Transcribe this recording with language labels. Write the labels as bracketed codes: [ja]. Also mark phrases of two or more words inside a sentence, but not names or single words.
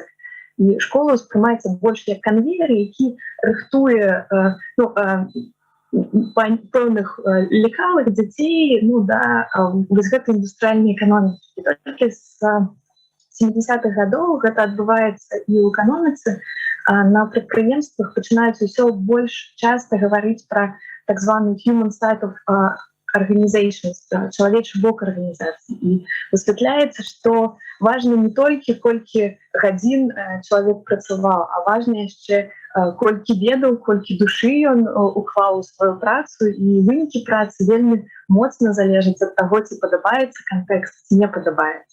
[be] І школа ўспрымаецца больш як канвеер, які рыхтуе пэўных лекалых дзяцей да вось гэтай індустрыяльнай эканомікі. І толькі з 70-х гадоў гэта адбываецца і ў эканоміцы. На прадпрыемствах пачынаюць усё больш часта гаварыць пра так званы [en] human side of organizations, [be] чалавечы бок арганізацыі. І высвятляецца, што важна не толькі колькі гадзін чалавек працаваў, а важна яшчэ колькі ведаў, колькі душы ён уклаў у сваю працу, і вынікі працы вельмі моцна залежаць ад таго, ці падабаецца кантэкст, ці не падабаецца.